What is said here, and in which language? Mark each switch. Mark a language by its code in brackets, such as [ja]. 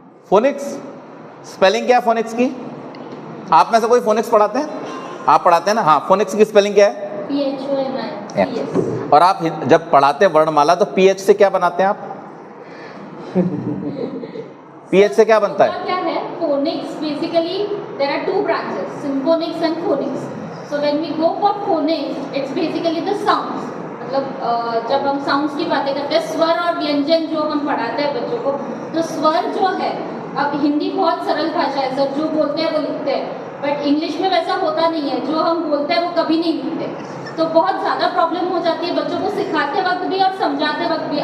[hi] Phoenix spelling क्या है phoenix की? आप में से कोई फोनिक्स पढ़ाते हैं? आप पढ़ाते हैं ना? हाँ, फोनिक्स की स्पेलिंग क्या है? [en] PHONICS। [hi] और आप जब पढ़ाते हैं वर्णमाला तो PH से क्या बनाते हैं आप? PH से क्या बनता है? क्या है phonics? [en] Basically there are 2 branches, symphonics and phonics. So when we go for phonics, it's basically the sounds. [hi] मतलब जब हम साउंड्स की बातें करते हैं, स्वर और व्यंजन जो हम पढ़ाते हैं बच्चों को, तो स्वर जो है, अब हिंदी बहुत सरल भाषा है सर, जो बोलते हैं वो लिखते हैं, बट इंग्लिश में वैसा होता नहीं है, जो हम बोलते हैं वो कभी नहीं लिखते। तो बहुत ज़्यादा प्रॉब्लम हो जाती है बच्चों को सिखाते वक्त भी और समझाते वक्त भी।